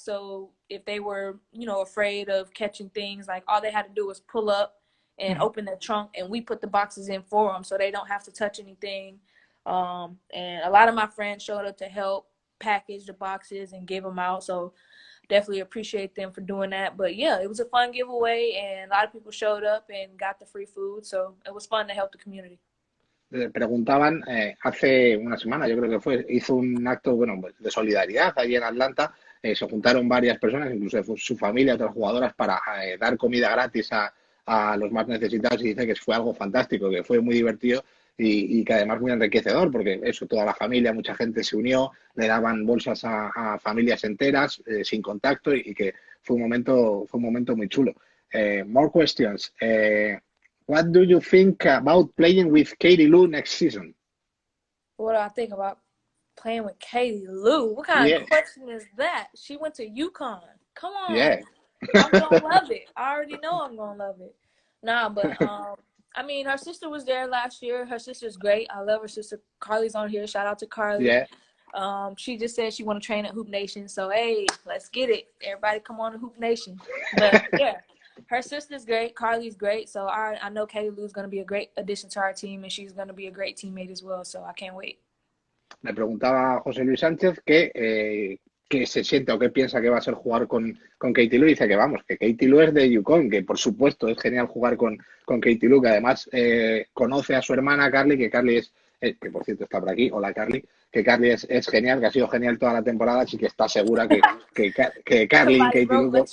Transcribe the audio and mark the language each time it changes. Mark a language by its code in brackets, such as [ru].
[en] So if they were, you know, afraid of catching things, like all they had to do was pull up and open their trunk, and we put the boxes in for them so they don't have to touch anything. And a lot of my friends showed up to help package the boxes and give them out. So definitely appreciate them for doing that. But yeah, it was a fun giveaway, and a lot of people showed up and got the free food. So it was fun to help the community. [es] Preguntaban hace una semana, yo creo que fue, hizo un acto, bueno, de solidaridad allí en Atlanta. Se juntaron varias personas, incluso su familia, otras jugadoras, para dar comida gratis a los más necesitados, y dice que fue algo fantástico, que fue muy divertido y que además muy enriquecedor, porque eso, toda la familia, mucha gente se unió, le daban bolsas a familias enteras sin contacto, y que fue un momento muy chulo. [en] More questions. What do you think about playing with Katie Lou next season? What do I think about playing with Katie Lou? What kind of question is that? She went to UConn. Come on. Yeah. I'm going to love it. I already know I'm going to love it. Nah, but, I mean, her sister was there last year. Her sister's great. I love her sister. Carly's on here. Shout out to Carly. Yeah. She just said she want to train at Hoop Nation. So, hey, let's get it. Everybody come on to Hoop Nation. But, yeah, her sister's great. Carly's great. So, I know Katie Lou's going to be a great addition to our team, and she's going to be a great teammate as well. So, I can't wait. [es] Me preguntaba José Luis Sánchez que se siente o qué piensa que va a ser jugar con Katie Lou. Y dice que vamos, que Katie Lou es de UConn, que por supuesto es genial jugar con Katie Lou, que además conoce a su hermana Carly, que Carly es, que por cierto está por aquí, hola Carly, que Carly es genial, que ha sido genial toda la temporada, así que está segura que Carly y Katie Lou...